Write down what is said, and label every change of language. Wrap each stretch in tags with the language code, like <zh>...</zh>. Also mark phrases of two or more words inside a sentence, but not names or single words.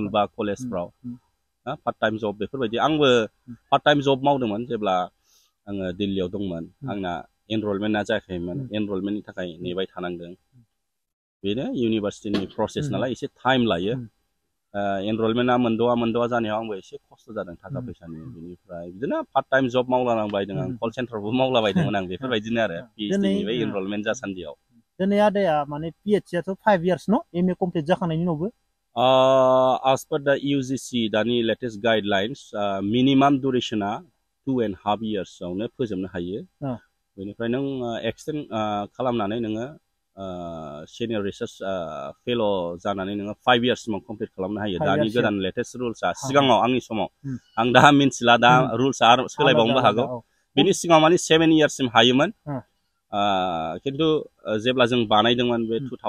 <brx>बा कलेजफ्राव</brx> <en>part time job</en> <brx>बेफोरबायदि आंबो</brx> <en>part time job</en> <brx>मावदोंमोन जेब्ला आङो दिल्लीयाव दंमोन आंना एनरलमेन्टआ जायाखैमोन एनरलमेन्टनि थाखाय नेबाय थानांदों बेनो इउनिभारसिटिनि प्रसेस नालाय एसे टाइम लायो एनरलमेन्टआ मोनद'आ जानायाव आंबो एसे खस्थ' जादों थाखा फैसानि बेनिफ्राय बिदिनो</brx> <en>part time job</en> <brx>मावलाबायदों आं कल सेन्टारावबो मावलाबायदोंमोन आं बेफोरबायदिनो आरो PhD बै एनरलमेन्ट जासान्दियाव दिनै आदाया माने PhD आथ' 5 years न MA कमप्लिट जाखांनायनि उनावबो</brx> <en>as per the UGC</en> <brx>दानि</brx> <en>latest guidelines minimum</en> <brx>दुरेसना 2.5 years आवनो फोजोबनो हायो बेनिफ्राय नों एक्सटेन्ड खालामनानै नोङो</brx> <en>senior research fellow'</en> <brx>जानानै नोङो 5 years सिमाव कमप्लिट खालामनो हायो दानि गोदान लेटेस्ट रुल्सआ सिगाङाव आंनि समाव आं दा मिन्थिला दा रुल्सआ आरो सोलायबावनोबो हागौ बेनि सिगाङाव माने 7 years सिम हायोमोन खिन्थु जेब्ला जों बानायदोंमोन बे</brx>